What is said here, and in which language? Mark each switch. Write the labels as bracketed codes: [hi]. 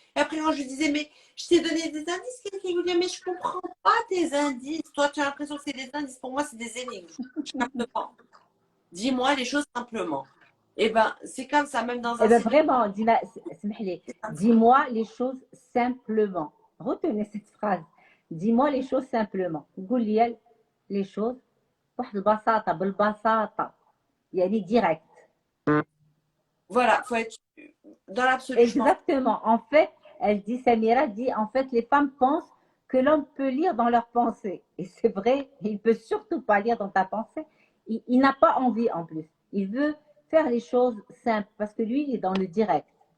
[fr] Et après, quand je lui disais, mais je t'ai donné des indices, quelqu'un lui disait, mais je comprends pas tes indices. Toi, tu as l'impression que c'est des indices. Pour moi, c'est des énigmes. Je capte pas. Dis-moi les choses simplement. Et ben, c'est comme ça, même dans Eh un bien, site. vraiment, dis-moi les choses simplement. Retenez cette phrase. Dis-moi les choses simplement. [ar] قول لي [fr] les choses [ar] بواحد البساطة، بالبساطة، يعني direct. [fr] Voilà, faut être dans l'absolu. Je pense. Exactement. En fait, elle dit, Samira dit, en fait, les femmes pensent que l'homme peut lire dans leurs pensées. Et c'est vrai, il ne peut surtout pas lire dans ta pensée. Il n'a pas envie en plus. Il veut faire les choses simples parce que lui, il est dans le direct.